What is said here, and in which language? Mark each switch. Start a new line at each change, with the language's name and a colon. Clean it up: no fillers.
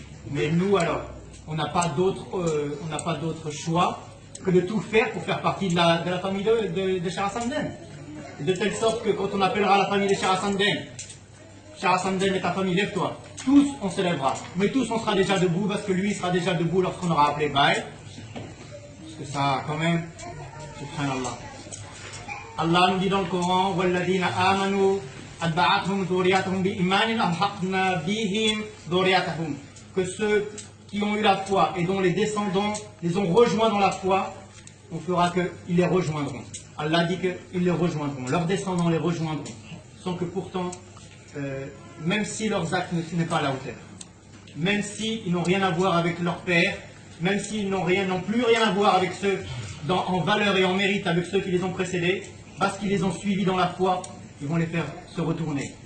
French: Mais nous alors, on n'a pas d'autre choix que de tout faire pour faire partie de la famille de Cheikh Hassan Dem. De telle sorte que quand on appellera la famille de Cheikh Hassan Dem et ta famille, lève-toi. Tous on se lèvera. Mais tous on sera déjà debout parce que lui sera déjà debout lorsqu'on aura appelé Baï. Parce que ça quand même, subhanallah. Allah nous dit dans le Coran,
Arabic: وَالَّذِينَ آمَنُوا أَتْبَعَتْهُمْ ذُرِّيَّتُهُم بِإِيمَانٍ أَلْحَقْنَا بِهِمْ ذُرِّيَّتَهُم.
French: Que ceux qui ont eu la foi et dont les descendants les ont rejoints dans la foi, on fera qu'ils les rejoindront. Allah dit qu'ils les rejoindront, leurs descendants les rejoindront, sans que pourtant, même si leurs actes ne sont pas à la hauteur, même s'ils n'ont rien à voir avec leur père, même s'ils n'ont plus rien à voir avec ceux en valeur et en mérite avec ceux qui les ont précédés, parce qu'ils les ont suivis dans la foi, ils vont les faire se retourner.